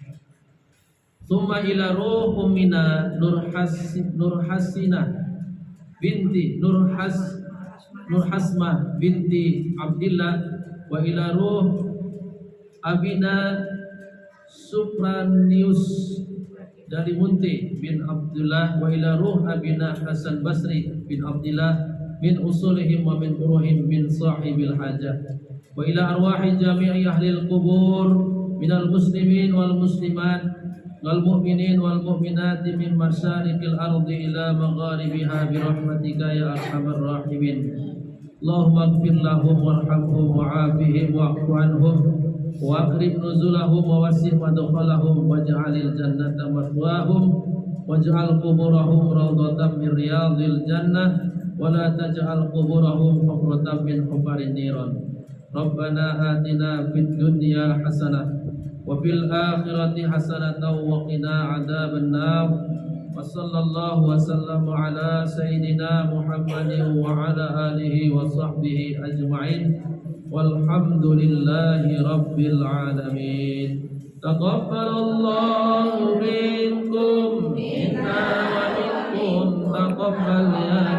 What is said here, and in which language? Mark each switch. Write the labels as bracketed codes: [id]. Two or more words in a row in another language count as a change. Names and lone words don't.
[ar] ثم إلى روح أمنا Nurhasina بنت Nurhasmah بنت عبد الله، وإلى روح أبينا Supranius Dalimunti بن عبد الله، وإلى روح أبينا حسن بصري بن عبد الله من أصولهم ومن فروعهم من صاحب الحاجة، وإلى أرواح جميع أهل القبور من المسلمين والمسلمات والمؤمنين والمؤمنات من مشارق الأرض إلى مغاربها برحمتك يا أرحم الراحمين. اللهم اغفر لهم وارحمهم وعافهم واعف عنهم وأكرم نزلهم ووسع مدخلهم واجعل الجنة مثواهم واجعل قبورهم روضة من رياض الجنة ولا تجعل قبورهم حفرة من حفر النيران. ربنا آتنا في الدنيا حسنة وفي الآخرة حسنة وقنا عذاب النار. وصلى الله وسلم على سيدنا محمد وعلى آله وصحبه أجمعين. والحمد لله رب العالمين. تقبل الله منكم منا ومنكم تقبل